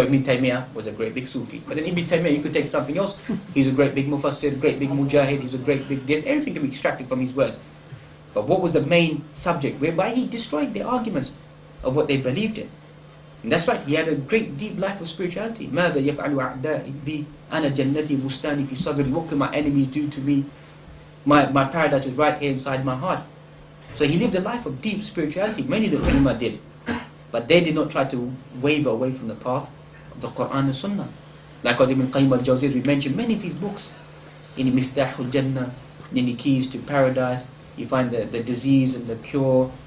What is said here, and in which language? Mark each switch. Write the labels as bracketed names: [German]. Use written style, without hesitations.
[English] Ibn Taymiyyah was a great big Sufi. But then Ibn Taymiyyah, you could take something else. He's a great big Mufassir, great big Mujahid, he's a great big this. Everything can be extracted from his words. But what was the main subject? Whereby he destroyed the arguments of what they believed in. And that's right, he had a great deep life of spirituality. [Arabic] ماذا يفعل أعدائي بي أنا جنتي بستاني في صدري. [English] What can my enemies do to me? My paradise is right here inside my heart. So he lived a life of deep spirituality. Many of the ulama did. But they did not try to waver away from the path of the Quran and Sunnah. Like Ibn Qayyim al-Jawziyah, we mentioned many of his books. In Miftahul Jannah, in the Keys to Paradise, you find the disease and the cure.